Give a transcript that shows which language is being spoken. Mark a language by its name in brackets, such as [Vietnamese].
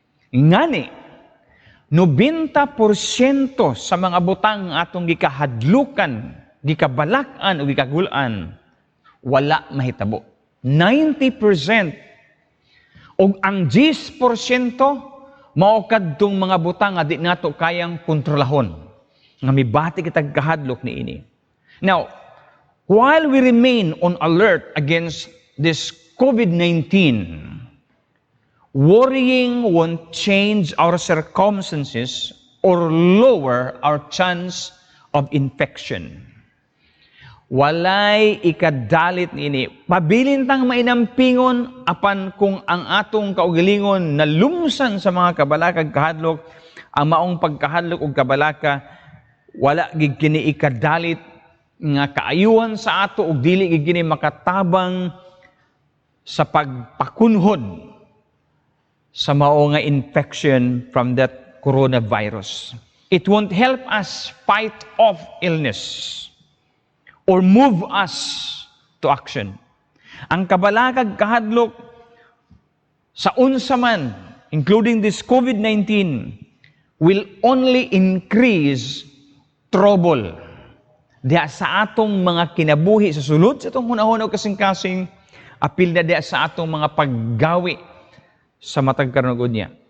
[Cebuano] Ngani, 90% sa mga butang atong gikahadlukan, gikabalakan ug gikagulan, wala mahitabo. 90%. Og ang 10% mao kadtong mga butang nga di nato kayang kontrolahon. Nga mibati kitag kahadlok niini. [English] Now, while we remain on alert against this COVID-19, worrying won't change our circumstances or lower our chance of infection. [Cebuano] Walay ikadalit niini. Pabilintang mainampingon apan kung ang atong kaugalingon na lumsan sa mga kabalaka ug kahadlok, ang maong pagkahadlok ug kabalaka, wala gid kini ikadalit nga kaayuhan sa ato ug dili gid kini makatabang sa pagpakunhod sa mao nga infection [English] from that coronavirus. It won't help us fight off illness or move us to action. [Cebuano] Ang kabalakag kahadlok sa unsa man, [English] including this COVID-19, will only increase trouble [Cebuano] diha sa atong mga kinabuhi sa sulod sa atong hunahuna kasing-kasing, apil na diha sa atong mga paggawi sa matag karunugon niya.